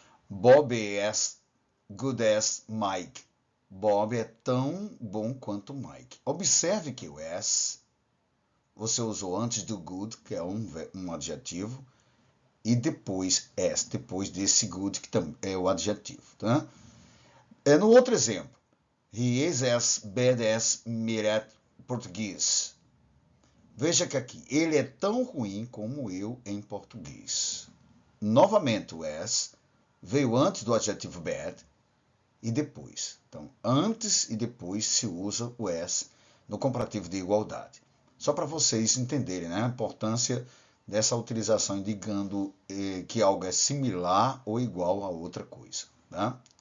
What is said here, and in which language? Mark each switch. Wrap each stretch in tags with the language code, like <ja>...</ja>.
<en>Bob is good as Mike.</en> <pt>Bob é tão bom quanto Mike. Observe que o as você usou antes do good, que é um adjetivo, e depois as, depois desse good, que é o adjetivo. Tá? No outro exemplo,</pt> <en>he is as bad as me at português.</en> <pt>Veja que aqui, ele é tão ruim como eu em português. Novamente, o as veio antes do adjetivo bad e depois. Então, antes e depois se usa o as no comparativo de igualdade. Só para vocês entenderem, né, a importância dessa utilização indicando que algo é similar ou igual a outra coisa. Tá?</pt>